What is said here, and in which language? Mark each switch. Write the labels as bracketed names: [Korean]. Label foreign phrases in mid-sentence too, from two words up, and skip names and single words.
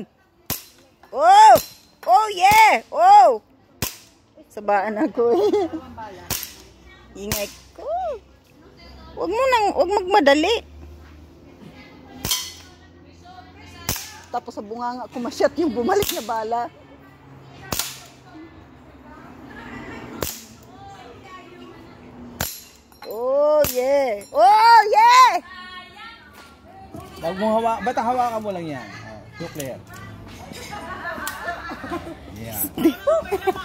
[English] Oh! Oh, yeah! Oh! [Filipino] Sabaan ako eh. Ingay ko. Huwag magmadali. Tapos sa bunganga kumasyat yung bumalik na bala. [English] Oh, yeah! Oh, yeah! [Filipino] Huwag mo basta hawakan mo lang yan. [English] Oh, so clear. Yeah.